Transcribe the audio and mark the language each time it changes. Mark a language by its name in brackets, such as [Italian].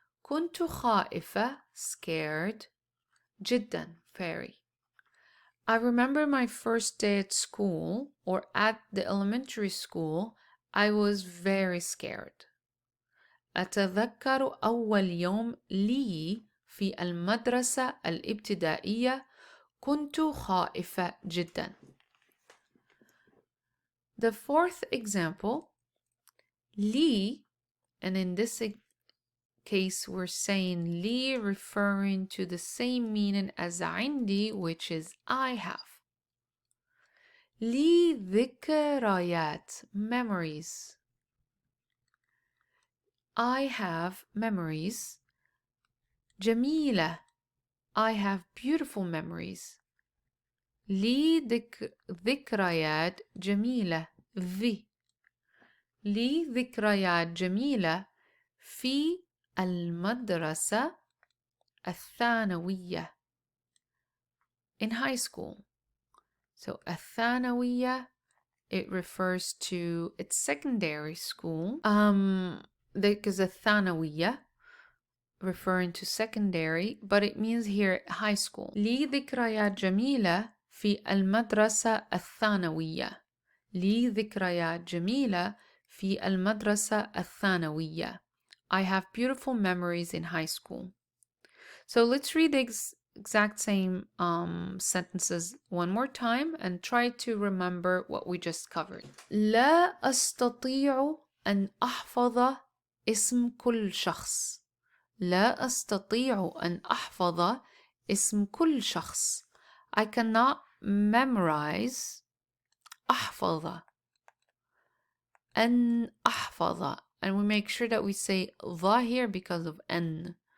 [Arabic] كنت خائفة, scared. جدا, very. [English] I remember my first day at school or at the elementary school. I was very scared. [Arabic] أتذكر أول يوم لي في المدرسة الابتدائية. كنت خائفة جدا. [English] The fourth example, لي, and in this case we're saying لي referring to the same meaning as عندي, which is I have. [Arabic] لي ذكريات, memories. [English] I have memories. جميلة, I have beautiful memories. [Arabic] لي ذكريات جميلة. لي ذكريات جميلة في المدرسة الثانوية. [English] In high school. So الثانوية, it refers to its secondary school. because الثانوية referring to secondary, but it means here high school. [Arabic] لي ذكريات جميلة في المدرسة الثانوية. لي ذكريات جميلة في المدرسة الثانوية. [English] I have beautiful memories in high school. So let's read the exact same sentences one more time and try to remember what we just covered. [Arabic] لا أستطيع أن أحفظ اسم كل شخص. لا أستطيع أن أحفظ اسم كل شخص. [English] I cannot memorize أحفظ. [Arabic] أن أحفظ. [English] And we make sure that we say the here because of أن.